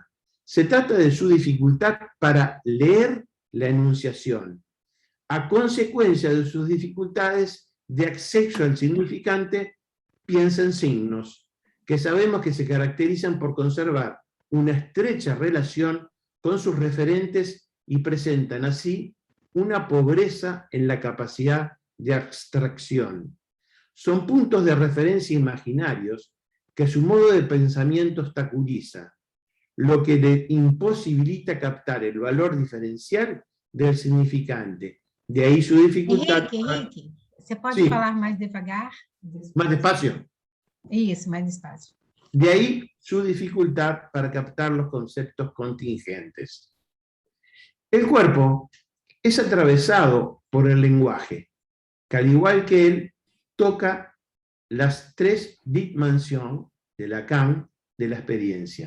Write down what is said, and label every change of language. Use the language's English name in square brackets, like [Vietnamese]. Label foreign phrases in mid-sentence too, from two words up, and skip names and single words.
[Spanish] Se trata de su dificultad para leer la enunciación, a consecuencia de sus dificultades de acceso al significante, piensa en signos, que sabemos que se caracterizan por conservar una estrecha relación con sus referentes y presentan así una pobreza en la capacidad de abstracción. Son puntos de referencia imaginarios que su modo de pensamiento obstaculiza, lo que le imposibilita captar el valor diferencial del significante. De ahí su dificultad... [Portuguese] Henrique, você pode falar mais devagar? [Spanish] Más despacio. [Portuguese] Isso, mais despacio. [Spanish] De ahí su dificultad para captar los conceptos contingentes. El cuerpo es atravesado por el lenguaje, que al igual que él, toca las 3 dimensiones de Lacan de la experiencia.